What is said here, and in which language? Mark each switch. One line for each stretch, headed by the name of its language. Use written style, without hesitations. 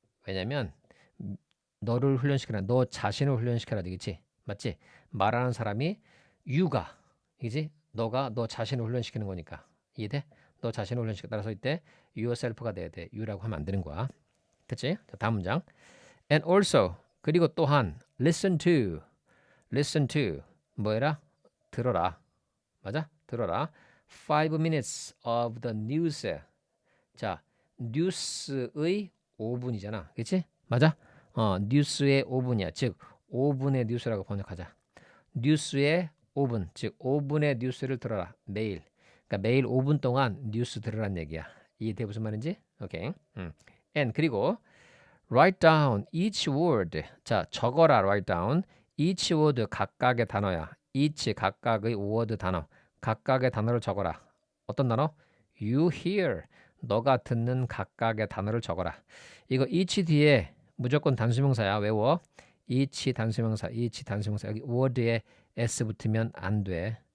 Korean: 왜냐면 너를 훈련시켜라. 너 자신을 훈련시켜라 되겠지? 맞지? 말하는 사람이 you가 이지? 너가 너 자신을 훈련시키는 거니까. 이해돼? 너 자신을 훈련시켜. 따라서 이때 yourself가 돼야 돼. you라고 하면 안 되는 거야. 됐지? 자, 다음 문장.
English: And also
Korean: 그리고 또한 listen to listen to 뭐해라? 들어라. 맞아? 들어라.
English: 5 minutes of the news.
Korean: 자, 뉴스의 5분이잖아. 그치? 맞아? 뉴스의 5분이야. 즉 5분의 뉴스라고 번역하자. 뉴스의 5분, 즉 5분의 뉴스를 들어라. 매일. 그러니까 매일 5분 동안 뉴스 들으란 얘기야. 이해돼 무슨 말인지? 오케이.
English: And
Korean: 그리고
English: write down each word.
Korean: 자, 적어라.
English: write down each word
Korean: 각각의 단어야. each 각각의 word 단어. 각각의 단어를 적어라. 어떤 단어?
English: You hear.
Korean: 너가 듣는 각각의 단어를 적어라. 이거 each 뒤에 무조건 단수명사야. 외워. each 단수명사, each 단수명사. 여기 word에 s 붙으면 안 돼.